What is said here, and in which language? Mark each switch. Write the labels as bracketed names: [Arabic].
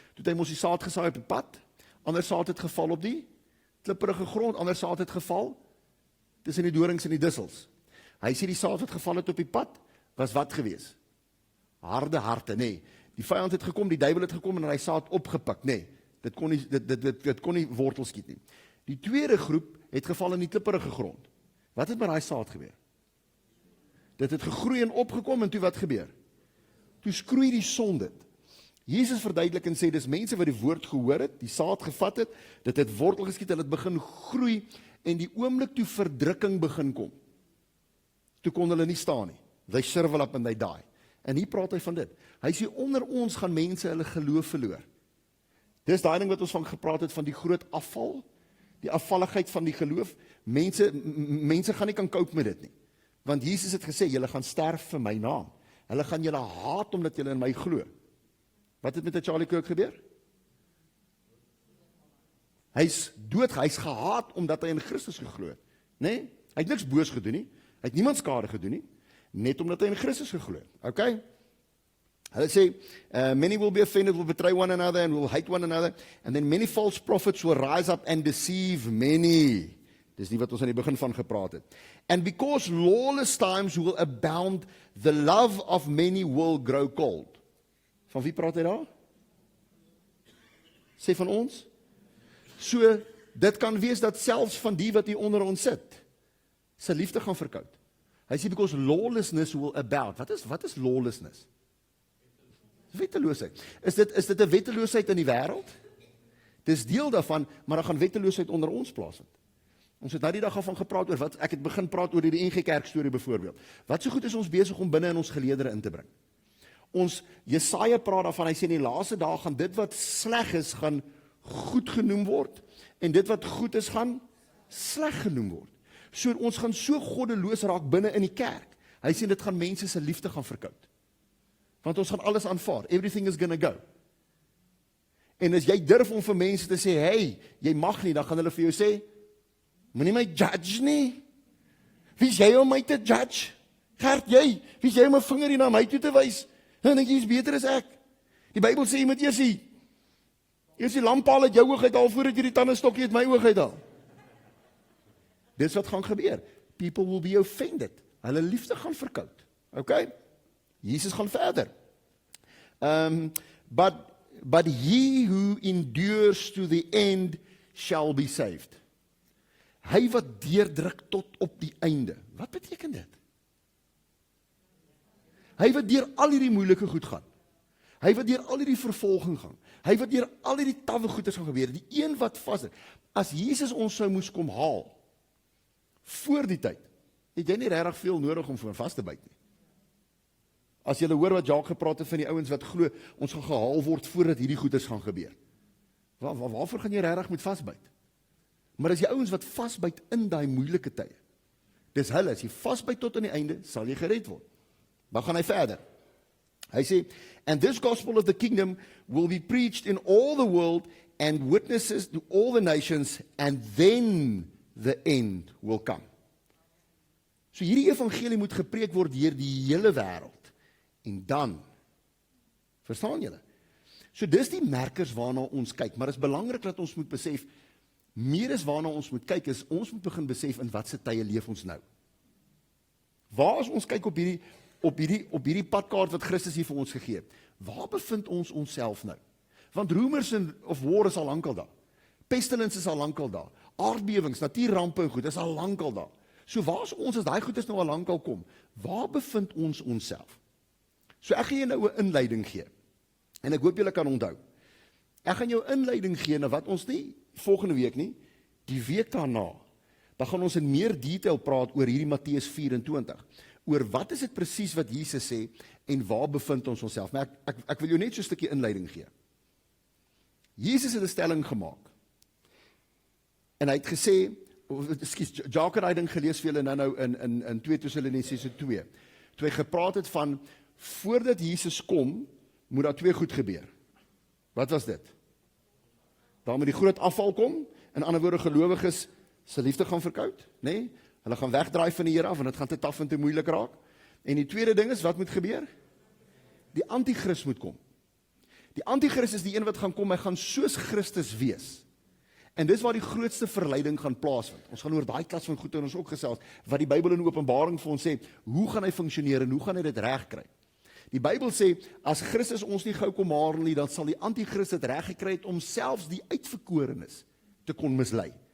[Afrikaans] Toe hy mos die saad gesaai op die pad, ander saad het geval op die klipprige grond, ander saad het geval tussen die dorings en die dussels. Hy sê die saad wat geval het op die pad, was wat gewees? Harde harte, nee. Die vyand het gekom, die duiwel het gekom en hy saad opgepik, nee. Dit kon nie wortel skiet nie. Die tweede groep het geval in die klipprige grond. Wat het met daai saad gebeur? Dit het gegroei en opgekom en toe wat gebeur? Toe skroei die son dit. Jesus verduidelik en sê dis mense wat die woord gehoor het, die saad gevat het, dit het wortel geskiet, hulle het begin groei en die oomblik toe verdrukking begin kom. Toe kon hulle nie staan nie. [English] They shrivel up and they die. [Afrikaans] En hier praat hy van dit. Hy sê onder ons gaan mense hulle geloof verloor. Dis daai ding wat ons van gepraat het van die groot afval, die afvalligheid van die geloof. Mense gaan nie kan cope met dit nie. Want Jesus het gesê, julle gaan sterf vir my naam. Hulle gaan julle haat omdat julle in my glo. Wat het met Charlie Kirk gebeur? Hy's dood, hy's gehaat omdat hy in Christus geglo het. Nee, hy het niks boos gedoen nie. Hy het niemand skade gedoen nie, net omdat hy in Christus geglo het. Okay? Hulle sê, [English] many will be offended, will betray one another and will hate one another, and then many false prophets will rise up and deceive many. [Afrikaans] Dis nie wat ons aan die begin van gepraat het. [English] And because lawless times will abound, the love of many will grow cold. [Afrikaans] Van wie praat hy daar? Sê van ons? So, dit kan wees dat selfs van die wat hier onder ons sit, sy liefde gaan verkoud. Hy sê, [English] because lawlessness will abound. [Afrikaans] Wat is lawlessness? Wetteloosheid. Is dit 'n wetteloosheid in die wêreld? Dis deel daarvan, maar dan gaan wetteloosheid onder ons plaasvind. Ons het nou die dag af van gepraat oor wat, ek het begin praat oor die NG Kerk storie byvoorbeeld. Wat so goed is ons besig om binne in ons geleedere in te bring. Ons Jesaja praat daarvan, hy sê in die laaste dae gaan dit wat sleg is, gaan goed genoem word, en dit wat goed is, gaan sleg genoem word. So ons gaan so goddeloos raak binne in die kerk. Hy sê dit gaan mense se liefde gaan verkoud. Want ons gaan alles aanvaar. [English] Everything is gonna go. [Afrikaans] En as jy durf om vir mense te sê, hey, jy mag nie, dan gaan hulle vir jou sê, moenie my judge nie. Wie is jy om my te judge? Gert, jy, wie is jy om 'n vinger hier na my toe te wys? Dan dink jy is beter as ek. Die Bybel sê jy moet eers die lamppaal uit jou oog uithaal voordat jy die tandestokkie uit my oog uithaal. Dis wat gaan gebeur. [English] People will be offended. [Afrikaans] Hulle liefde gaan verkoud. Okay? Jesus gaan verder. [English] But he who endures to the end shall be saved. [Afrikaans] Hy wat deurdruk tot op die einde. Wat beteken dit? Hy wat deur al hierdie moeilike goed gaan. Hy wat deur al hierdie vervolging gaan. Hy wat deur al hierdie tawwe goeders gaan gebeur. Die een wat vas is. As Jesus ons sou moes kom haal voor die tyd, het jy nie regtig veel nodig om voor vas te byt nie. As jy hoor wat Jacques gepraat het van die ouens wat glo, ons gaan gehaal word voordat hierdie goeders gaan gebeur. Waarvoor gaan jy regtig moet vasbyt? Maar as jy ouens wat vasbyt in daai moeilike tye, dis hulle, as jy vasbyt tot aan die einde, sal jy gered word. Dan gaan hy verder. Hy sê, [English] and this gospel of the kingdom will be preached in all the world and witnesses to all the nations, and then the end will come. [Afrikaans] So hierdie evangelie moet gepreek word deur die hele wêreld. En dan, verstaan julle? So dis die merkers waarna ons kyk, maar dit is belangrik dat ons moet besef, meer is waarna ons moet kyk, is ons moet begin besef in watse tye leef ons nou. Waar as ons kyk op hierdie padkaart wat Christus hier vir ons gegee het, waar bevind ons onsself nou? Want [English] rumors of war [Afrikaans] is al lankal daar. Pestilence is al lankal daar. Aardbewings, natuurrampe en goed, is al lankal daar. So waar is ons as daai goed is nou al lankal kom? Waar bevind ons onsself? So ek gaan jou nou 'n inleiding gee. En ek hoop julle kan onthou. Ek gaan jou inleiding gee na wat ons nie volgende week nie, die week daarna. Dan gaan ons in meer detail praat oor hierdie Matteus 24. Oor wat is dit presies wat Jesus sê en waar bevind ons onsself? Maar ek wil jou net so 'n stukkie inleiding gee. Jesus het 'n stelling gemaak. En hy het gesê, Jacques het hy ding gelees vir julle nou in 2 Tessalonisense 2. Toe hy gepraat het van voordat Jesus kom, moet daar twee goed gebeur. Wat was dit? Daar moet die groot afval kom, in ander woorde gelowiges se liefde gaan verkoud, nê? Nee? Hulle gaan wegdraai van die Here af en dit gaan te taaf en te moeilik raak. En die tweede ding is wat moet gebeur? Die anti-kris moet kom. Die anti-kris is die een wat gaan kom, hy gaan soos Christus wees. En dis waar die grootste verleiding gaan plaasvind. Ons gaan oor daai klas van goed en ons ook gesels wat die Bybel in Openbaring vir ons sê, hoe gaan hy funksioneer en hoe gaan hy dit regkry? Die Bybel sê, as Christus ons nie gou kom haal nie, dan sal die anti-kris dit reg gekry het om selfs die uitverkorenes te kon mislei.